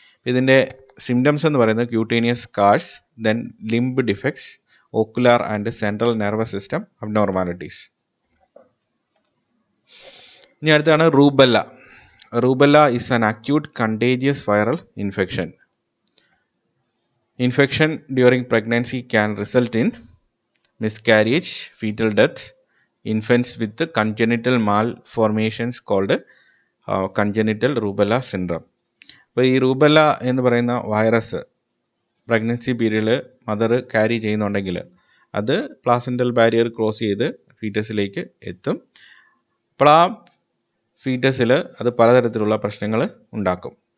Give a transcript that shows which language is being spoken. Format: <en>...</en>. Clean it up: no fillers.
<ml>ഇതിൻ്റെ സിംറ്റംസ് എന്ന് പറയുന്നത്</ml> <en>Cutaneous scars, then limb defects, ocular and central nervous system abnormalities.</en> <ml>ഇനി അടുത്താണ്</ml> <en>Rubella. Rubella is an acute contagious viral infection. Infection during pregnancy can result in miscarriage, fetal death, infants with congenital malformations called congenital rubella syndrome.</en> <ml>അപ്പോൾ ഈ rubella എന്ന് പറയുന്ന virus pregnancy പീരീഡിൽ mother carry ചെയ്യുന്നുണ്ടെങ്കിൽ അത് പ്ലാസെൻ്റൽ barrier cross ചെയ്ത് ഫീറ്റസിലേക്ക് എത്തും. അപ്പോൾ ആ ഫീറ്റസിൽ അത് പലതരത്തിലുള്ള പ്രശ്നങ്ങൾ ഉണ്ടാക്കും.</ml>